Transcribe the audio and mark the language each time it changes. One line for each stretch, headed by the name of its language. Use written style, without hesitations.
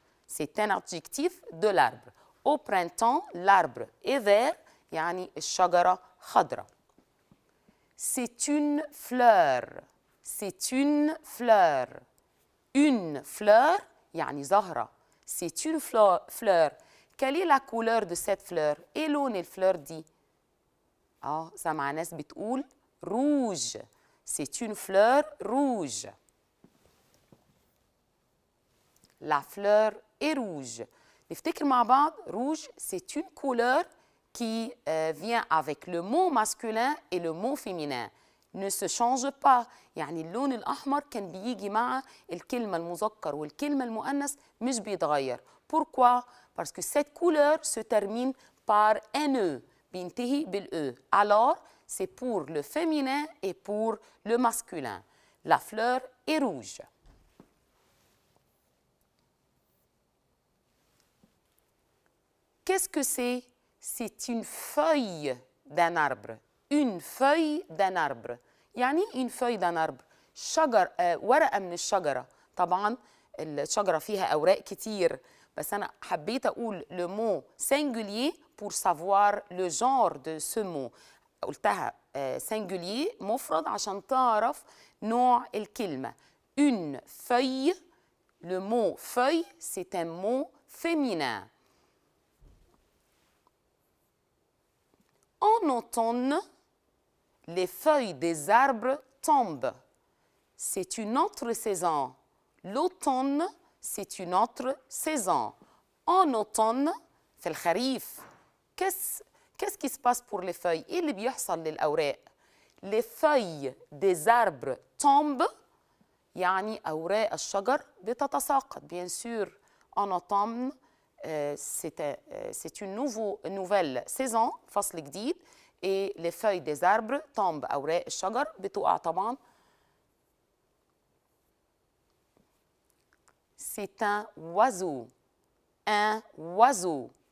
French: C'est un adjectif de l'arbre. Au printemps, l'arbre est vert,
Arabic: يعني الشجرة خضراء.
French: C'est une fleur. C'est une fleur. Une fleur,
Arabic: يعني زهرة.
French: C'est une fleur. Quelle est la couleur de cette fleur?
Arabic: إيه لون الفلور دي؟ سمع ناس بتقول rouge.
French: C'est une fleur rouge. La fleur est rouge.
Arabic: نفتكر مع بعض
French: rouge, c'est une couleur qui vient avec le mot masculin et le mot féminin. Ne se change pas.
Arabic: يعني اللون الأحمر كان بيجي مع الكلمة المذكر والكلمة المؤنث مش بيتغير.
French: Pourquoi? Parce que cette couleur se termine par un E.
Arabic: بينتهي بالE.
French: Alors, c'est pour le féminin et pour le masculin. La fleur est rouge. Qu'est-ce que c'est? C'est une feuille d'un arbre. Une feuille d'un arbre. يعني une feuille d'un arbre.
Arabic: ورقة من الشجرة. طبعاً الشجرة فيها أوراق كتير. بس أنا حبيت أقول
French: le mot singulier pour savoir le genre de ce mot.
Arabic: قلتها singulier مفرد عشان تعرف نوع الكلمة.
French: Une feuille. Le mot feuille, c'est un mot féminin. En automne, les feuilles des arbres tombent. C'est une autre saison. L'automne, c'est une autre saison. En automne,
Arabic: في الخريف.
French: Qu'est-ce qui se passe pour les feuilles?
Arabic: إيه اللي بيحصل للأوراق؟
French: Les feuilles des arbres tombent.
Arabic: يعني أوراق الشجر بتتساقط.
French: Bien sûr, en automne, c'est une nouvelle saison,
Arabic: فصل جديد.
French: Et les feuilles des arbres tombent.
Arabic: أوراق الشجر بتقع طبعاً.
French: C'est un oiseau. Un oiseau.